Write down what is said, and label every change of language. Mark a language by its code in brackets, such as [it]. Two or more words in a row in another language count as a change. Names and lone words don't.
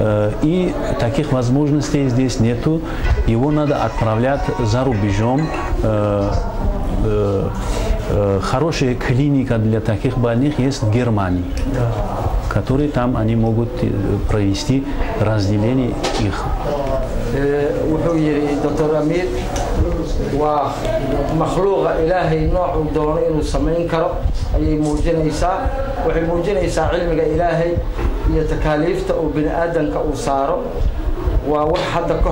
[ru] И таких возможностей здесь нету. Его надо отправлять за рубежом. Хорошая клиника для таких больных есть в Германии, которые там они могут провести разделение их. [so] wuxuu yiri Dr. Amir waa makhluuqa Ilaahay nooc doono inuu sameyn karo ayay muujinaysaa waxay muujinaysaa cilmiga Ilaahay iyo takaaliifta oo bini aadanka uu saaro waa wax hadda ka